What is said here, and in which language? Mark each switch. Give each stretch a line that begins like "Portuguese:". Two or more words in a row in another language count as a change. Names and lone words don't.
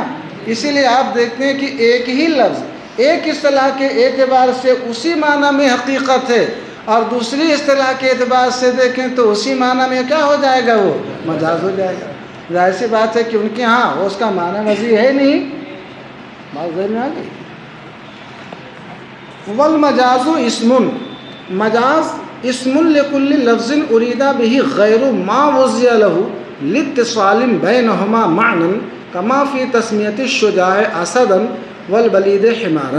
Urdu: اسی لیے آپ دیکھتے ہیں کہ ایک ہی لفظ ایک اصطلاح کے اعتبار سے اسی معنی میں حقیقت ہے، اور دوسری اصطلاح کے اعتبار سے دیکھیں تو اسی معنی میں کیا ہو جائے گا؟ وہ مجاز ہو جائے گا۔ ظاہر سی بات ہے کہ ان کے ہاں اس کا معنی وضع ہے نہیں۔ بات ذہن میں آ گئی؟
Arabic: والمجاز اسم، مجاز اسم لکل لفظ ارید به غیر ما وضع له لاتصال بینہما معنی کما فی تسمیۃ الشجاع اسدا والبلید حمارا۔